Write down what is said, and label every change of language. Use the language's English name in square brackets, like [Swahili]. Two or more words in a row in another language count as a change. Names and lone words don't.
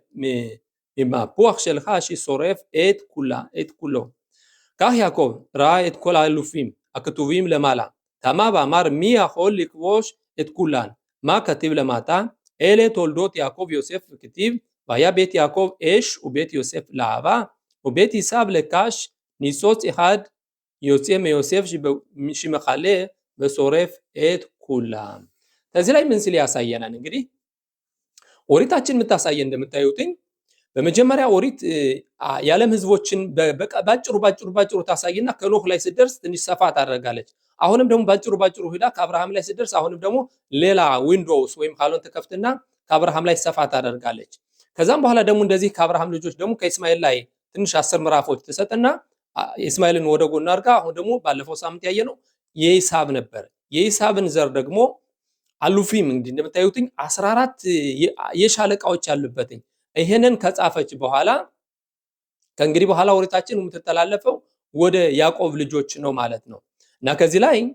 [Hebrew] ממפוח שלך ששורף את כולו כך יעקב ראה את כל האלופים הכתובים למעלה תמה ואמר מי יכול לכבוש את כולן מה כתיב למטה אלה תולדות יעקב יוסף וכתיב והיה בית יעקב אש ובית יוסף להבה ובית עשיו לקש ניצוץ אחד יוצא מיוסף שמכלה ושורף את כולם [Amharic] ስለዚህ ላይ ምን ሲል ያሳየናል እንግዲህ ኦሪታችን የምታሳየን እንደምታዩትኝ በመጀመሪያ ኦሪት የዓለም ህዝቦችን ባጭሩ ታሳይና ከኖህ ላይ ሲደርስ ትንሽ ሰፋ ታደርጋለች። አሁንም ደግሞ ባጭሩ ሄዳ ከአብርሃም ላይ ሲደርስ አሁንም ደግሞ ሌላ ዊንዶውስ ወይም ካሎን ተከፍትና ከአብርሃም ላይ ሰፋ ታደርጋለች። ከዛም በኋላ ደግሞ እንደዚህ ከአብርሃም ልጆች ደግሞ ከእስማኤል ላይ ትንሽ 10 ምዕራፎች ተሰጠና እስማኤልን ወደ ጎን አድርጋ አሁን ደግሞ ባለፈው ሳምንት ያየነው የይሳብ ነበር። የይሳብን ዘር ደግሞ አሉፊም እንግዲህ እንደምታዩትኝ 14 የሻለቃዎች ያሉበትኝ ይሄንን ከጻፈች በኋላ ከእንግዲህ በኋላ ኦሪታችን የምትተላለፈው ወደ ያዕቆብ ልጆች ነው ማለት ነው። እና ከዚህ ላይ